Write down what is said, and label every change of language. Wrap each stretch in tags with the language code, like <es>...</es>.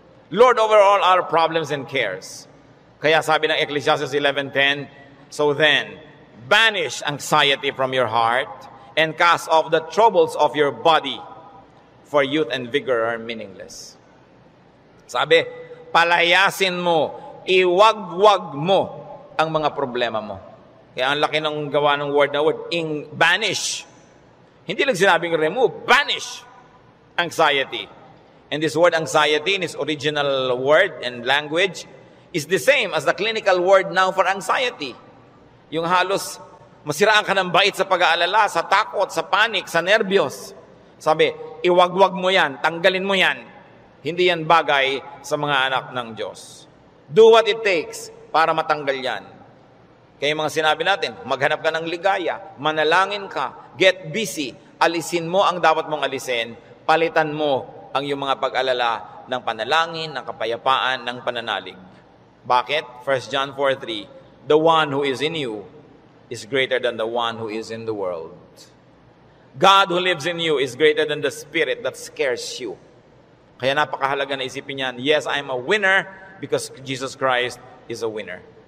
<en>Lord over all our problems and cares. Kaya sabi ng Ecclesiastes 11:10, so then, banish anxiety from your heart and cast off the troubles of your body, for youth and vigor are meaningless.</en> <tl>Sabi, palayasin mo, iwagwag mo ang mga problema mo. Kaya ang laki ng gawa ng word na word, banish. Hindi lang sinabing remove, banish anxiety.</tl> <en>And this word anxiety in its original word and language is the same as the clinical word now for anxiety.</en> <tl>Yung halos masiraan ka ng bait sa pag-aalala, sa takot, sa panik, sa nervyos. Sabi, iwagwag mo yan, tanggalin mo yan. Hindi yan bagay sa mga anak ng Diyos. Do what it takes para matanggal yan. Kaya yung mga sinabi natin, maghanap ka ng ligaya, manalangin ka, get busy, alisin mo ang dapat mong alisin, palitan mo ang iyong mga pag-alala ng panalangin, ng kapayapaan, ng pananalig. Bakit?</tl> <en>1 John 4:3, the one who is in you is greater than the one who is in the world. God who lives in you is greater than the spirit that scares you. Kaya napakahalaga na isipin yan, yes, I'm a winner because Jesus Christ is a winner.</en>